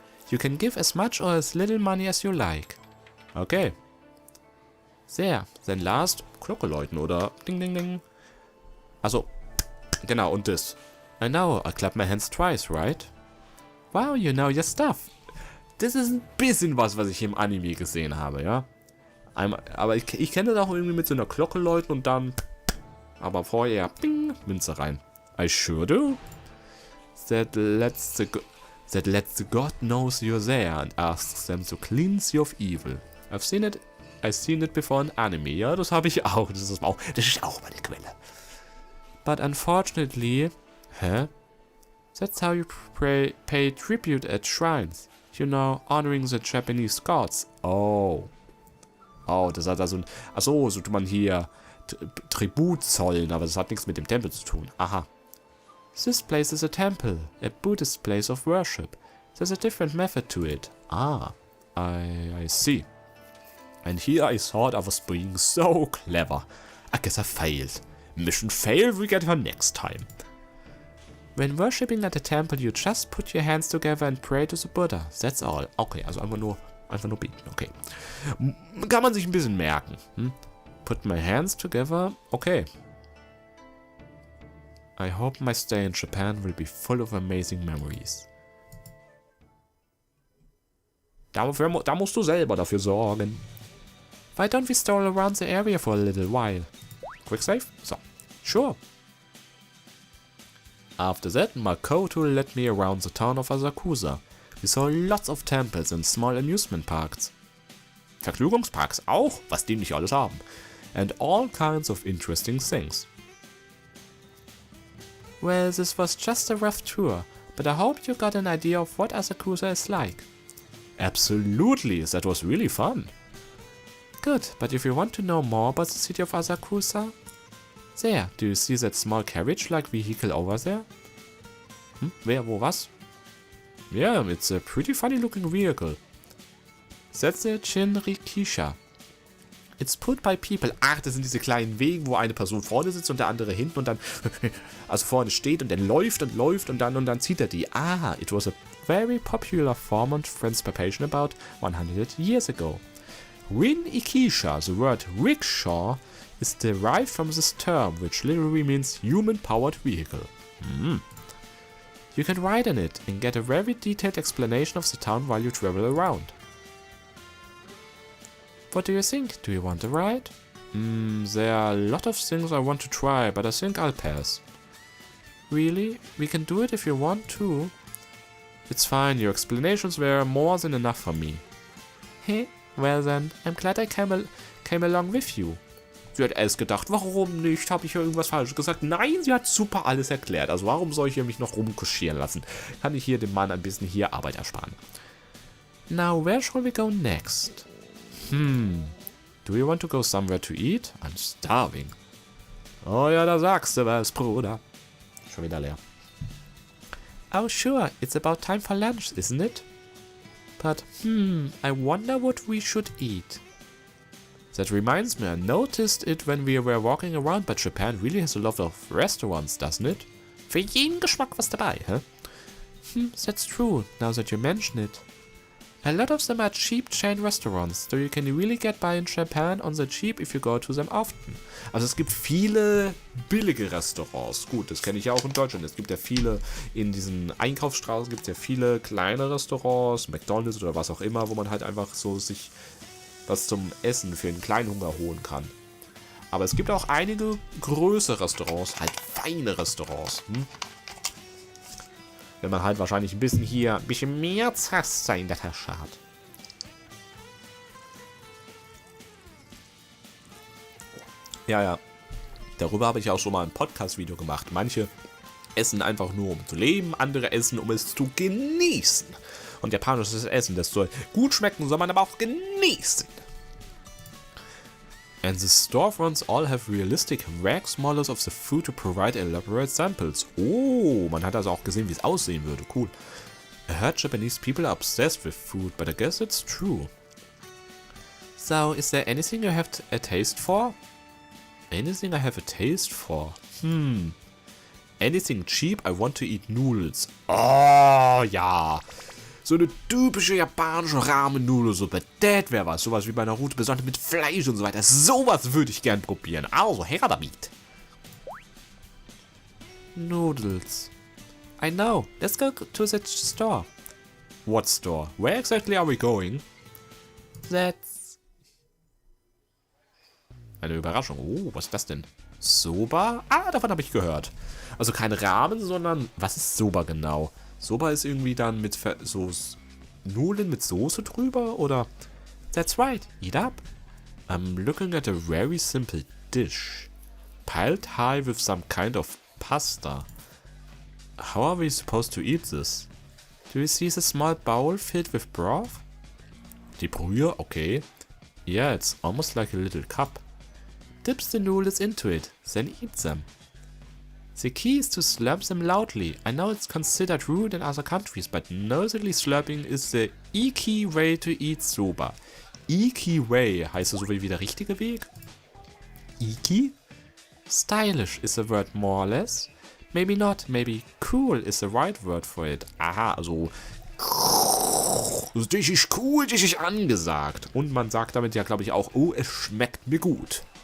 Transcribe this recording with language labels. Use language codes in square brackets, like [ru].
[en] You can give as much or as little money as you like. [de] Okay. Sehr. [en] Then last, [de] Glocke läuten oder Ding, Ding, Ding. Also, genau, und das. [en] I know, I clap my hands twice, right? Wow, you know your stuff. [de] Das ist ein bisschen was ich im Anime gesehen habe, ja. Aber ich kenne das auch irgendwie mit so einer Glocke läuten und dann... Aber vorher, Bing, Münze rein. [en] I sure do. That lets the god knows you're there and asks them to cleanse you of evil. I've seen it before in anime. [de] Ja, das habe ich auch. Das ist auch meine Quelle. [en] But unfortunately, that's how you pay tribute at shrines. You know, honoring the Japanese gods. [de] Oh, das hat also so tut man hier Tribut zollen, aber das hat nichts mit dem Tempel zu tun. Aha. [en] This place is a temple, a Buddhist place of worship. There's a different method to it. Ah, I see. And here I thought I was being so clever. I guess I failed. Mission failed, we get her next time. When worshipping at a temple, you just put your hands together and pray to the Buddha. That's all. [de] Okay, also einfach nur beten. Okay. Kann man sich ein bisschen merken. [en] Put my hands together. Okay. I hope my stay in Japan will be full of amazing memories. [de] Da musst du selber dafür sorgen. [en] Why don't we stroll around the area for a little while? Quick save? So. Sure. After that, Makoto led me around the town of Asakusa. We saw lots of temples and small amusement parks. [de] Vergnügungsparks auch, was die nicht alles haben. [en] And all kinds of interesting things. Well, this was just a rough tour, but I hope you got an idea of what Asakusa is like. Absolutely, that was really fun. Good, but if you want to know more about the city of Asakusa... There, do you see that small carriage-like vehicle over there? [de] Wer, wo, was? [en] Yeah, it's a pretty funny-looking vehicle. That's the Jinrikisha. It's pulled by people. [de] Ach, das sind diese kleinen Wegen, wo eine Person vorne sitzt und der andere hinten und dann, also vorne steht und dann läuft und dann zieht er die. [en] Ah, it was a very popular form of transportation about 100 years ago. Rin-ikisha, the word rickshaw, is derived from this term, which literally means human-powered vehicle. You can ride in it and get a very detailed explanation of the town while you travel around. What do you think? Do you want a ride? There are a lot of things I want to try, but I think I'll pass. Really? We can do it if you want to. It's fine, your explanations were more than enough for me. Hey, well then, I'm glad I came along with you. [de] Sie hat erst gedacht, warum nicht? Habe ich hier irgendwas falsch gesagt? Nein, sie hat super alles erklärt. Also warum soll ich hier mich noch rumkuschieren lassen? Kann ich hier dem Mann ein bisschen hier Arbeit ersparen. [en] Now, where shall we go next? Do you want to go somewhere to eat? I'm starving. [de] Oh ja, da sagst du was, Bruder. Schon wieder leer. [en] Oh sure, it's about time for lunch, isn't it? But, I wonder what we should eat. That reminds me, I noticed it when we were walking around, but Japan really has a lot of restaurants, doesn't it? [de] Für jeden Geschmack was dabei, [en] huh? That's true, now that you mention it. A lot of them are cheap chain restaurants, so you can really get by in Japan on the cheap if you go to them often. [de] Also es gibt viele billige Restaurants. Gut, das kenne ich ja auch in Deutschland. Es gibt ja viele, in diesen Einkaufsstraßen gibt es ja viele kleine Restaurants, McDonald's oder was auch immer, wo man halt einfach so sich was zum Essen für einen kleinen Hunger holen kann. Aber es gibt auch einige größere Restaurants, halt feine Restaurants. Wenn man halt wahrscheinlich ein bisschen mehr Zaster in der Tasche hat. Ja. Darüber habe ich auch schon mal ein Podcast-Video gemacht. Manche essen einfach nur, um zu leben, andere essen, um es zu genießen. Und japanisches Essen, das soll gut schmecken, soll man aber auch genießen. [en] And the storefronts all have realistic wax models of the food to provide elaborate samples. [de] Oh, man hat also auch gesehen, wie es aussehen würde. Cool. [en] I heard Japanese people are obsessed with food, but I guess it's true. So, is there anything you have a taste for? Anything I have a taste for? Anything cheap, I want to eat noodles. [de] Oh, ja. So eine typische japanische Ramen-Nudelsuppe. Das wäre was. Sowas wie bei Naruto, besonders mit Fleisch und so weiter. Sowas würde ich gern probieren. Also, her damit. [en] Noodles. I know. Let's go to the store. What store? Where exactly are we going? That's... [de] Eine Überraschung. Oh, was ist das denn? Soba? Ah, davon habe ich gehört. Also kein Ramen, sondern... Was ist Soba genau? Soba ist irgendwie dann mit so Nudeln mit Soße drüber, oder? [en] That's right, eat up. I'm looking at a very simple dish. Piled high with some kind of pasta. How are we supposed to eat this? Do you see the small bowl filled with broth? [de] Die Brühe, okay. [en] Yeah, it's almost like a little cup. Dips the noodles into it, then eat them. The key is to slurp them loudly. I know it's considered rude in other countries, but noisily slurping is the iki way to eat soba. [de] Iki way heißt so wie der richtige Weg? Iki? [en] Stylish is the word more or less. Maybe not, maybe cool is the right word for it. [de] Aha, also dich ist cool, dich ist angesagt. Und man sagt damit ja, glaube ich, auch, oh, es schmeckt mir gut.